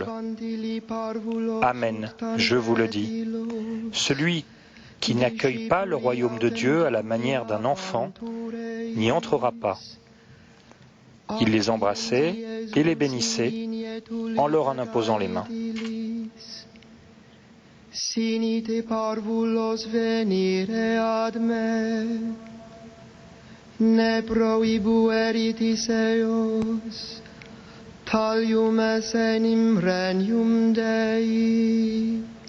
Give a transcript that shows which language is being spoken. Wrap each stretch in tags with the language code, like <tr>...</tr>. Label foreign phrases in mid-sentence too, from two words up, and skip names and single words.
<fr>Amen, je vous le dis. Celui qui n'accueille pas le royaume de Dieu à la manière d'un enfant n'y entrera pas. » Il les embrassait et les bénissait en leur en imposant les mains.</fr> <la>Sinite parvulos venire ad me, ne prohibueritis eos, talium es enim regnum Dei.</la>